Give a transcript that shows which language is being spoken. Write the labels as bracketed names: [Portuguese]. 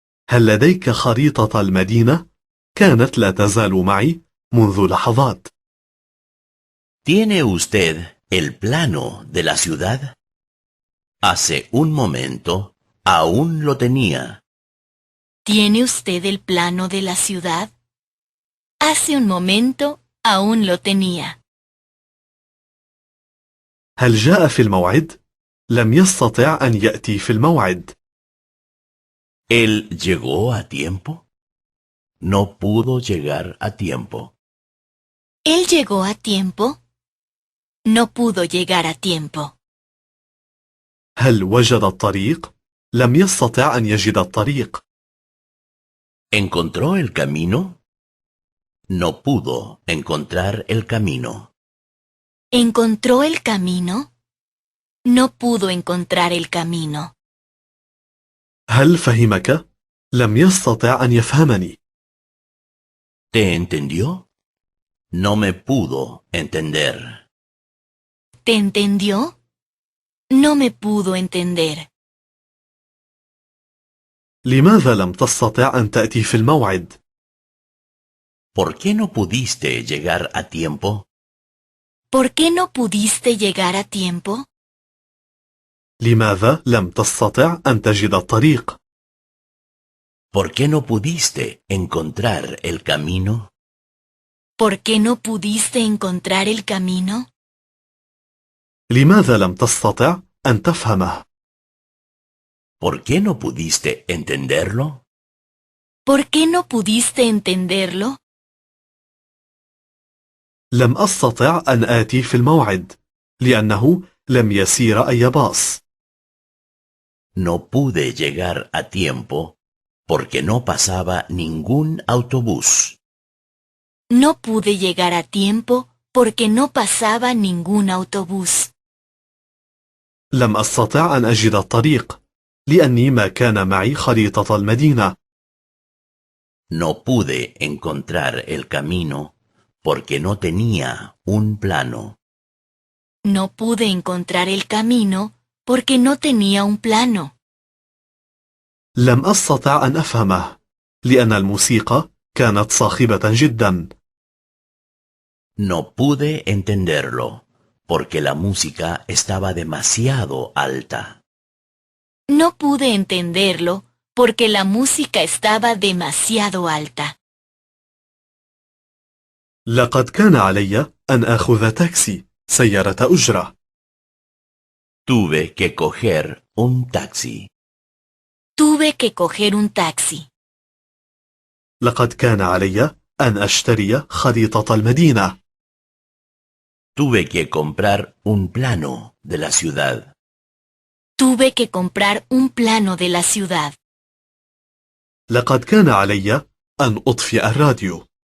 [Arabic] هل لديك خريطة المدينة؟ كانت لا تزال معي منذ لحظات. [Spanish] ¿Tiene usted el plano de la ciudad? Hace un momento aún lo tenía. ¿Tiene usted el plano de la ciudad? Hace un momento aún lo tenía. [Arabic] هل جاء في الموعد؟ لم يستطع أن يأتي في الموعد. [Spanish] ¿Él llegó a tiempo? No pudo llegar a tiempo. ¿Él llegó a tiempo? No pudo llegar a tiempo. [Arabic] هل وجد الطريق؟ لم يستطع أن يجد الطريق. [Spanish] ¿Encontró el camino? No pudo encontrar el camino. ¿Encontró el camino? No pudo encontrar el camino. [Arabic] هل فهمك؟ لم يستطع أن يفهمني. [Spanish] ¿Te entendió? No me pudo entender. ¿Te entendió? No me pudo entender. [Arabic] لماذا لم تستطع أن تأتي في الموعد؟ [Spanish] ¿Por qué no pudiste llegar a tiempo? ¿Por qué no pudiste llegar a tiempo? [Arabic] لماذا لم تستطع أن تجد الطريق؟ [Spanish] ¿Por qué no pudiste encontrar el camino? ¿Por qué no pudiste encontrar el camino? [Arabic] لماذا لم تستطع أن تفهمه؟ [Spanish] ¿Por qué no pudiste entenderlo? ¿Por qué no pudiste entenderlo? [Arabic] لم أستطع أن آتي في الموعد لأنه لم يسير أي باص. [Spanish] No pude llegar a tiempo porque no pasaba ningún autobús. No pude llegar a tiempo porque no pasaba ningún autobús. [Arabic] لم أستطع أن أجد الطريق لأني ما كان معي خريطة المدينة. [Spanish] No pude encontrar el camino porque no tenía un plano. No pude encontrar el camino porque no tenía un plano. [Arabic] لم أستطع أن أفهمه لأن الموسيقى كانت صاخبة جدا. [Spanish] No pude entenderlo porque la música estaba demasiado alta. No pude entenderlo porque la música estaba demasiado alta. [Arabic] لقد كان علي أن آخذ تاكسي سيارة أجرة. [Spanish] Tuve que coger un taxi. Tuve que coger un taxi. [Arabic] لقد كان علي أن أشتري خريطة المدينة. [Spanish] Tuve que comprar un plano de la ciudad. Tuve que comprar un plano de la ciudad. [Arabic] لقد كان علي أن أطفئ الراديو.